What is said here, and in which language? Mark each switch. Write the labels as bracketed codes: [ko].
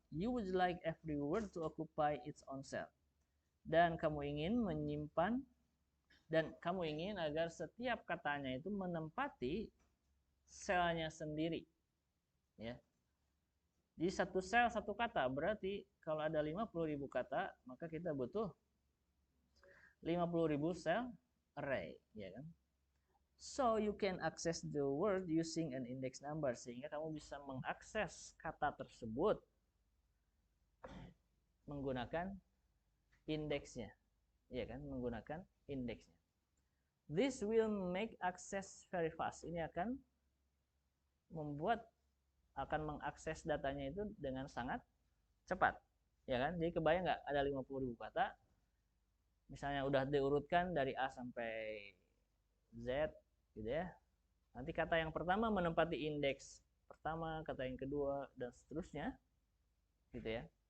[en] You would like every word to occupy its own cell. [id] Dan kamu ingin menyimpan, dan kamu ingin agar setiap katanya itu menempati selnya sendiri. Ya. Jadi satu sel satu kata, berarti kalau ada 50.000 kata, maka kita butuh 50.000 sel array, ya kan? [en] So you can access the word using an index number, [id] sehingga kamu bisa mengakses kata tersebut menggunakan indeksnya, ya kan? Menggunakan indeksnya. [en] This will make access very fast. [id] Ini akan mengakses datanya itu dengan sangat cepat, ya kan? Jadi kebayang nggak ada 50.000 kata, misalnya udah diurutkan dari A sampai Z, gitu ya. Nanti kata yang pertama menempati indeks pertama, kata yang kedua, dan seterusnya, gitu ya.